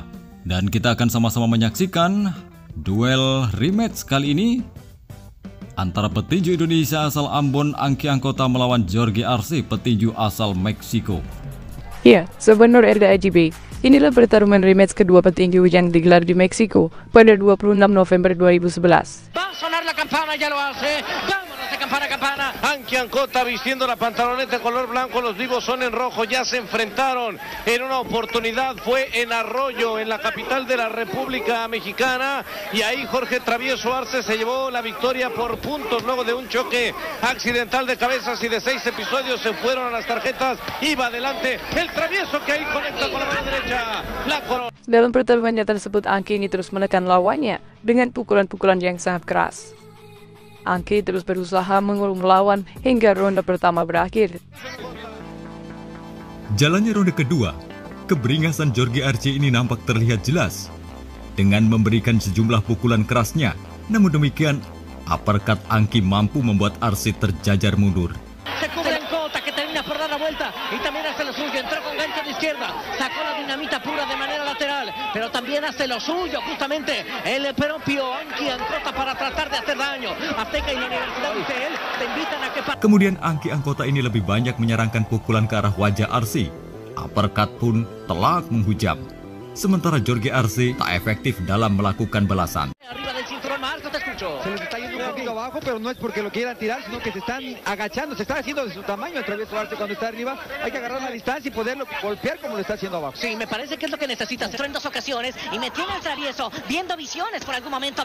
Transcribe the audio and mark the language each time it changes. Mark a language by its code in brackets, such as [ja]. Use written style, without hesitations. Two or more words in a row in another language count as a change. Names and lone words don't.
[id] Dan kita akan sama-sama menyaksikan duel rematch kali ini antara petinju Indonesia asal Ambon Angki Angkota melawan Jorge Arce petinju asal Meksiko. Ya, sebenarnya RDAGB, inilah pertarungan rematch kedua petinju yang digelar di Meksiko pada 26 November 2011. [es] Va a sonar la campana, ya lo hace. Vámonos de campana a campana. Angki Angkota vistiendo la pantaloneta color blanco, los vivos son en rojo. Ya se enfrentaron en una oportunidad, fue en Arroyo, en la capital de la República Mexicana. Y ahí Jorge Travieso Arce se llevó la victoria por puntos luego de un choque accidental de cabezas y de 6 episodios se fueron a las tarjetas. Iba adelante el Travieso que ahí conecta con la mano derecha. La corona. [id] Dalam pertarungannya tersebut, Angki ini terus menekan lawannya dengan pukulan-pukulan yang sangat keras. Angki terus berusaha mengulung lawan hingga ronde pertama berakhir. Jalannya ronde kedua, keberingasan Jorge Arce ini nampak terlihat jelas dengan memberikan sejumlah pukulan kerasnya. Namun demikian, uppercut Angki mampu membuat Arce terjajar mundur. [es] Se cubre Angkota que termina por dar la vuelta y también hace lo suyo, entró con gancho de izquierda, sacó la dinamita pura de manera lateral, pero también hace lo suyo justamente el propio Angki Angkota para tratar de hacer daño. Azteca y la Universidad de UCL te invitan a que... [id] Kemudian Angki Angkota ini lebih banyak menyerangkan pukulan ke arah wajah Arce. Uppercut pun telak menghujam. Sementara Jorge Arce tak efektif dalam melakukan balasan. [es] Arriba del cinturón, Marco, te escucho. Se les está yendo un poquito abajo, pero no es porque lo quieran tirar, sino que se están agachando, se está haciendo de su tamaño el Travieso Arce cuando está arriba. Hay que agarrar la distancia y poderlo golpear como lo está haciendo abajo. Sí, me parece que es lo que necesitas. Entró en 2 ocasiones y me tiene el Travieso viendo visiones por algún momento.